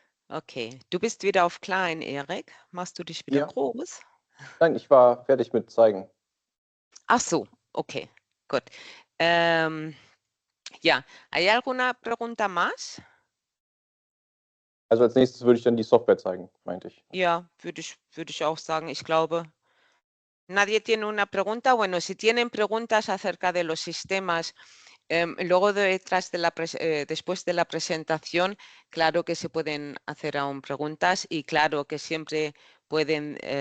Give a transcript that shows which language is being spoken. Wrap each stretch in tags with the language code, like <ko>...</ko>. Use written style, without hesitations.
<de>Okay, du bist wieder auf klein, Erik. Machst du dich wieder groß? Nein, ich war fertig mit zeigen. Ach so, okay, gut.</de> <es>Ja, ¿hay alguna pregunta más?</es> <de>Also als nächstes würde ich dann die Software zeigen, meinte ich. Ja, würde ich auch sagen. Ich glaube,</de> <es>nadie tiene una pregunta. Bueno, si tienen preguntas acerca de los sistemas, luego después de la presentación, claro que se pueden hacer aún preguntas y claro que siempre pueden</es>